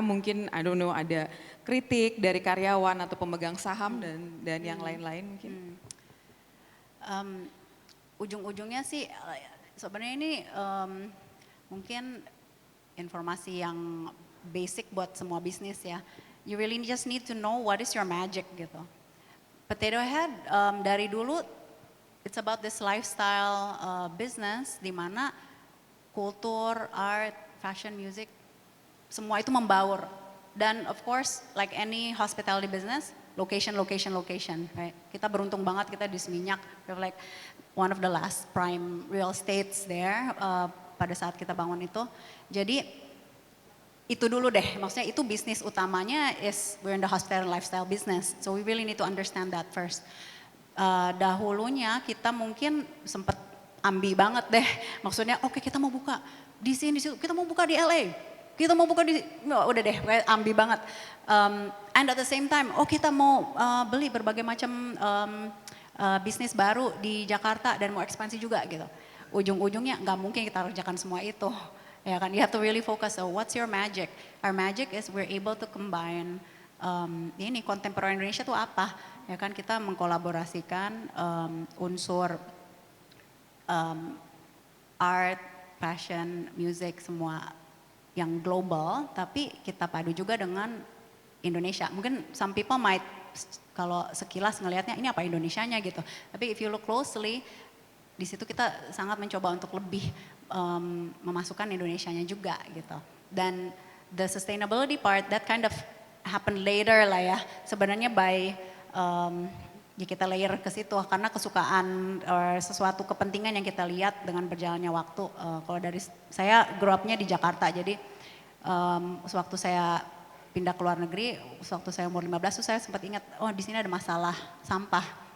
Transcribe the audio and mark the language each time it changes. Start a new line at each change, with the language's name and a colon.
Indonesian: Mungkin
English: I don't know
Indonesian: ada kritik dari karyawan atau pemegang saham dan yang lain-lain mungkin. Ujung-ujungnya sih sebenarnya ini mungkin informasi yang basic buat semua bisnis ya.
English: You really just need to know what is your magic gitu.
Indonesian: Potato Head dari dulu
English: it's about this lifestyle business
Indonesian: di mana kultur, art, fashion, music semua itu membaur.
English: Dan of course like any hospitality business, location, right?
Indonesian: Kita beruntung banget kita di Seminyak,
English: we have like one of the last prime real estates there
Indonesian: pada saat kita bangun itu. Jadi itu dulu deh, maksudnya itu bisnis utamanya
English: is we're in the hospitality and lifestyle business, so we really need to understand that first.
Indonesian: Dahulunya kita mungkin sempat ambi banget deh, maksudnya oke, kita mau buka di sini, kita mau buka di LA, kita mau buka di, udah deh, ambi banget.
English: And at the same time,
Indonesian: kita mau beli berbagai macam bisnis baru di Jakarta dan mau ekspansi juga gitu. Ujung-ujungnya nggak mungkin kita kerjakan semua itu.
English: Ya kan, you have to really focus. So what's your magic? Our magic is we're able to combine
Indonesian: ini kontemporer Indonesia itu apa? Ya kan, kita mengkolaborasikan unsur art, fashion, music semua yang global, tapi kita padu juga dengan Indonesia. Mungkin
English: some people might
Indonesian: kalau sekilas ngelihatnya ini apa Indonesianya gitu. Tapi
English: if you look closely,
Indonesian: di situ kita sangat mencoba untuk lebih memasukkan Indonesianya juga gitu.
English: Dan the sustainability part that kind of happen later lah ya.
Indonesian: Sebenarnya by ya kita layer ke situ karena kesukaan sesuatu kepentingan yang kita lihat dengan berjalannya waktu. Kalau dari saya grow up-nya di Jakarta, jadi sewaktu saya pindah ke luar negeri, sewaktu saya umur 15 tuh saya sempat ingat, oh di sini ada masalah sampah.